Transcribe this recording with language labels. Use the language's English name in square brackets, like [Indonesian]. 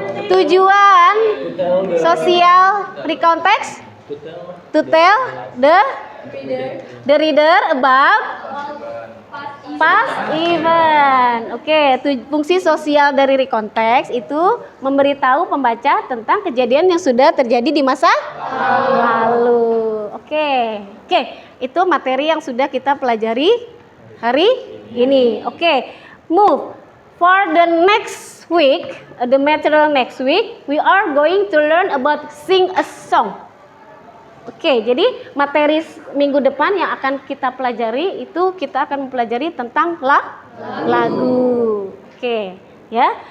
[Indonesian] Tujuan sosial [English] recount text to tell the reader about past event. [Indonesian] Oke, fungsi sosial dari recount text itu memberitahu pembaca tentang kejadian yang sudah terjadi di masa lalu. Oke, itu materi yang sudah kita pelajari hari ini. [English] Oke, move for the next week, the material next week, we are going to learn about sing a song. [Indonesian] Oke, jadi materi minggu depan yang akan kita pelajari itu kita akan mempelajari tentang lagu. Oke, ya.